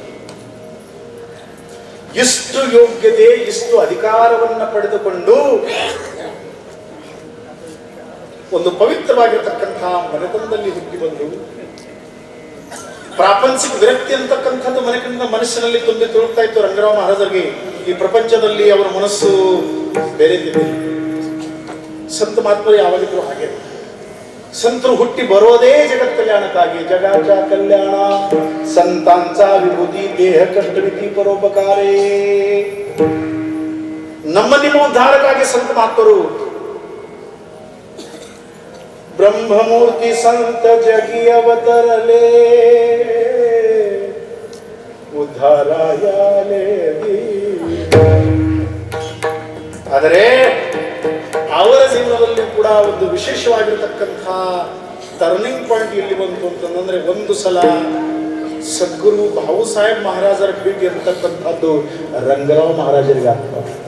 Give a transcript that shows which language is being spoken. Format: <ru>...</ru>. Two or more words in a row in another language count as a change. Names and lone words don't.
<kn>ಇಷ್ಟು ಯೋಗ್ಯತೆ, ಇಷ್ಟು ಅಧಿಕಾರವನ್ನ ಪಡೆದುಕೊಂಡು ಒಂದು ಪವಿತ್ರವಾಗಿರ್ತಕ್ಕಂತಹ ಮನೆತನದಲ್ಲಿ ಹುಟ್ಟಿ ಬಂದು ಪ್ರಾಪಂಚಿಕ ವಿರಕ್ತಿ ಅಂತಕ್ಕಂಥದ್ದು ಮನಸ್ಸಿನಲ್ಲಿ ತುಂಬಿ ತುಳುಕ್ತಾ ಇತ್ತು ರಂಗರಾವ್ ಮಹಾರಾಜರಿಗೆ. ಈ ಪ್ರಪಂಚದಲ್ಲಿ ಅವರ ಮನಸ್ಸು ಬೇರೆ ಸಂತ ಮಹಾತ್ಮರು ಯಾವಾಗಿದ್ರು ಹಾಗೆ संतರು ಹುಟ್ಟಿ ಬರೋದೇ ಜಗತ್ ಕಲ್ಯಾಣಕ್ಕಾಗಿ.</kn> <mr>जगाच्या कल्याण संतांचा विभूती देह कष्टविधी परोपकारे.</mr> <kn>ನಮ್ಮ ನಿಮ್ಮ ಉದ್ಧಾರಕ್ಕಾಗಿ ಸಂತ ಮಹಾತ್ಮರು ಬ್ರಹ್ಮಮೂರ್ತಿ</kn> <mr>संत जगी अवतरले उद्धारायले.</mr> <kn>ಆದರೆ ಅವರ ಜೀವನದಲ್ಲಿ ಕೂಡ ಒಂದು ವಿಶೇಷವಾಗಿರತಕ್ಕಂಥ</kn> <en>turning point</en> <kn>ಎಲ್ಲಿ ಬಂತು ಅಂತಂದ್ರೆ, ಒಂದು ಸಲ ಸದ್ಗುರು ಬಾಬು ಸಾಹೇಬ್ ಮಹಾರಾಜರ ಭೇಟಿ ಅಂತಕ್ಕಂಥದ್ದು ರಂಗರಾವ್ ಮಹಾರಾಜರಿಗೆ ಆಗ್ತದೆ.</kn>